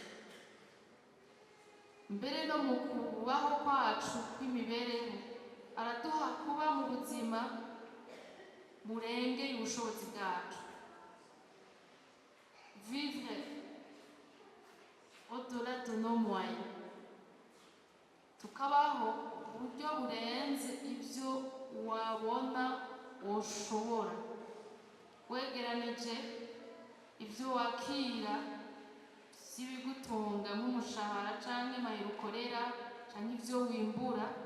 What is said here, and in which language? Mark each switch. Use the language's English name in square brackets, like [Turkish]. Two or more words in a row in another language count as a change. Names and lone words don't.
[Kinyarwanda] Mbere no mu kubaho kwacu kw'imibereho araduha kuba mu buzima burengeye ubushobozi bwacu, [French] vivre au-delà de nos moyens, [Kinyarwanda] tukabaho uburyo burenze ibyo wabona woshobora, wegeranije ibyo wakira by'ibigutunga nk'umushahara cyangwa amahera ukorera cyangwa ibyo wimbura,